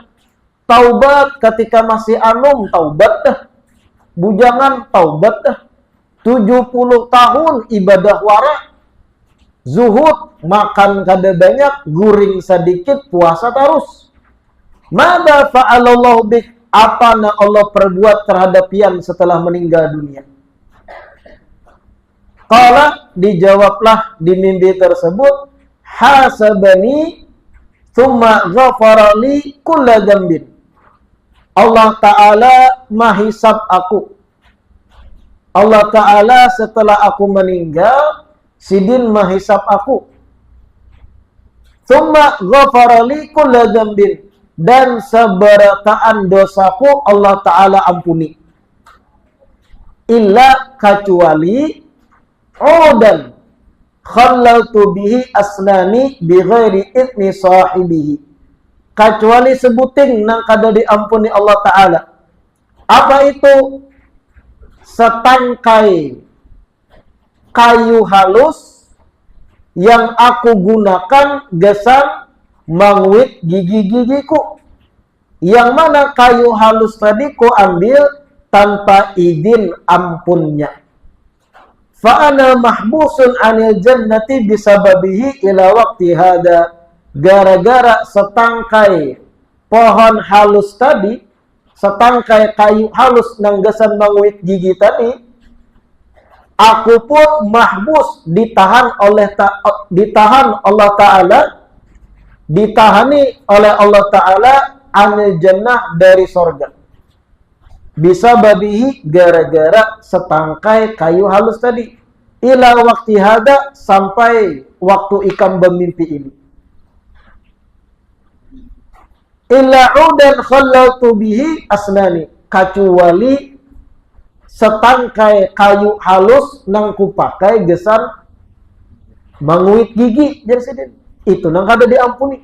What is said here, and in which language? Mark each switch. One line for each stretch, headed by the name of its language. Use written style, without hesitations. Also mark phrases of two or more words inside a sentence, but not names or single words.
Banjar: Taubat ketika masih anum, taubat dah. Bujangan, taubat dah. 70 tahun ibadah wara. Zuhud, makan kada banyak, guring sedikit, puasa terus.
Arabic: ماذا فعل الله بك.
Banjar: Apa yang Allah perbuat terhadap pian setelah meninggal dunia? Qala, dijawablah di mimpi tersebut,
Arabic: حاسبني ثم غفر لي كل ذنب.
Banjar: Allah Ta'ala mahisab aku. Allah Ta'ala setelah aku meninggal, sidin mahisab aku.
Arabic: ثم غفر لي كل ذنب.
Banjar: Dan seberataan dosaku Allah Ta'ala ampuni.
Arabic: Illa kecuali عودا خللت به أسناني بغير إذن صاحبه.
Banjar: Kecuali sebuting nang kada diampuni Allah Ta'ala. Apa itu? Setangkai kayu halus yang aku gunakan gesan mangwit gigi-gigiku. Yang mana kayu halus tadi ku ambil tanpa izin ampunnya.
Arabic: فأنا محبوس عن الجنة بسببه إلى وقت هذا.
Banjar: Gara-gara setangkai pohon halus tadi, setangkai kayu halus nang gesan mangwit gigi tadi, aku pun mahbus, ditahan Allah Ta'ala, ditahani oleh Allah Ta'ala
Arabic: عن الجنة
Banjar: dari sorga. Bisa babihi gara-gara setangkai kayu halus tadi.
Arabic: إلى وقت هذا,
Banjar: sampai waktu ikam bermimpi ini.
Arabic: إلا عودا خللت به أسناني,
Banjar: kecuali setangkai kayu halus nang kupakai gesan manguit gigi jadi itu nang kada diampuni.